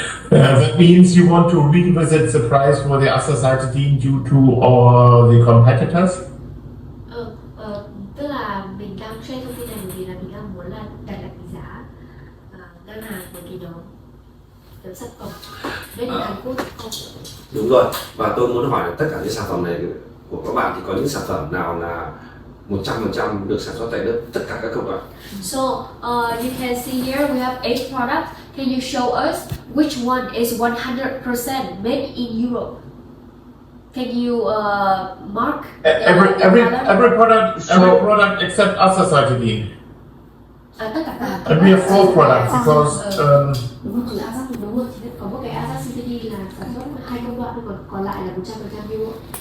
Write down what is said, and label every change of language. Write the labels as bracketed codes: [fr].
[en] That means you want to revisit the price for the azacitidine due to all the competitors? [vi] Tức là mình đang share thông tin này bởi vì là mình đang muốn là đặt cái giá đơn hàng của cái nhóm sản phẩm bên Hàn Quốc không. Đúng rồi, và tôi muốn hỏi là tất cả những sản phẩm này của các bạn thì có những sản phẩm nào là 100% được sản xuất tại nước, tất cả các công đoạn. [en] So you can see here we have 8 products. Can you show us which one is 100% made in Europe? Can you mark Every product except azacitidine. [vi] tất cả các [en] And we have 4 products because [vi] Đúng rồi, Azac đúng rồi, chỉ có một cái Azacitidine là sản xuất 2 công đoạn thôi, còn lại là 100% Europe.